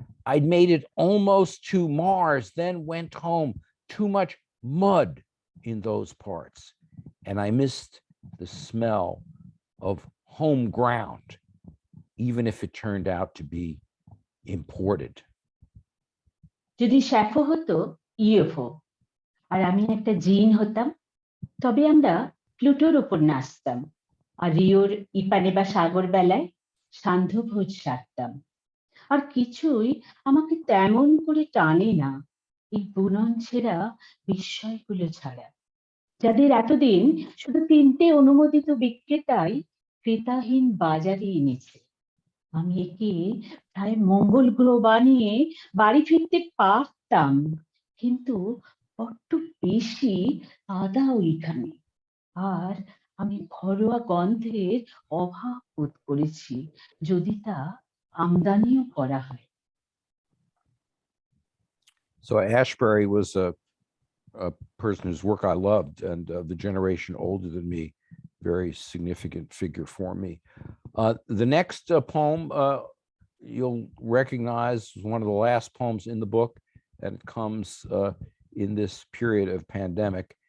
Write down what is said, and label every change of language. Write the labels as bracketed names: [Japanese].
[English] I'd made it almost to Mars, then went home. Too much mud in those parts. And I missed the smell of home ground, even if it turned out to be imported. [Bangla] যদি স্যাফো হতো UFO আর আমি একটা জিন হতাম, তবে আমরা প্লুটোর উপর নাচতাম আর রিওর ইপানেবা সাগর বেলায় সান্ধ্য ভোজ সারতাম। আর কিছুই আমাকে তেমন করে টানে না, এই বুনন ছেঁড়া বিস্ময়গুলো ছাড়া, যাদের এতদিন শুধু 3টে অনুমোদিত বিক্রেতাই ক্রেতাহীন বাজারে এনেছে। আমি একে প্রায় মঙ্গল গ্রহ বানিয়ে বাড়ি ফিরতে পারতাম, কিন্তু বড্ড বেশি আদা ওইখানে, আর আমি ঘরোয়া গন্ধের অভাব বোধ করেছি যদি তা আমদানিও করা হয়। [English] So Ashbury was a person whose work I loved, and the generation older than me, very significant figure for me. The next poem you'll recognize is one of the last poems in the book, and it comes in this period of pandemic.